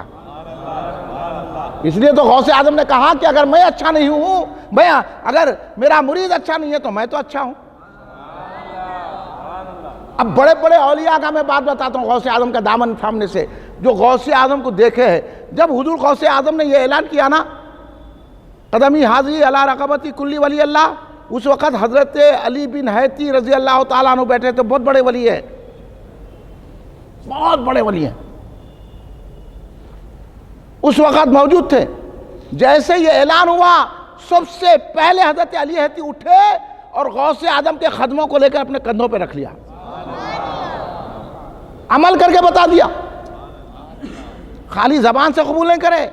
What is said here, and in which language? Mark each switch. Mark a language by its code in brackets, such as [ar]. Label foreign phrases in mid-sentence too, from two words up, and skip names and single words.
[ur] اسی لیے تو غوث اعظم نے کہا کہ اگر میں اچھا نہیں ہوں، میں اگر میرا مرید اچھا نہیں ہے تو میں تو اچھا ہوں. اب بڑے بڑے اولیا کا میں بات بتاتا ہوں غوث اعظم کا دامن تھامنے سے، جو غوث اعظم کو دیکھے ہے. جب حضور غوث اعظم نے یہ اعلان کیا نا [ar] قدمی حاضری علی رقبتی کلی ولی اللہ. [ur] اس وقت حضرت علی بن حیتی [ar] رضی اللہ تعالیٰ عنہ [ur] بیٹھے تھے، بہت بڑے ولی ہیں، بہت بڑے ولی ہیں، اس وقت موجود تھے. جیسے یہ اعلان ہوا سب سے پہلے حضرت علی حیتی اٹھے اور غوث اعظم کے خدموں کو لے کر اپنے کندھوں پہ رکھ لیا، عمل کر کے بتا دیا، خالی زبان سے قبول نہیں کرے.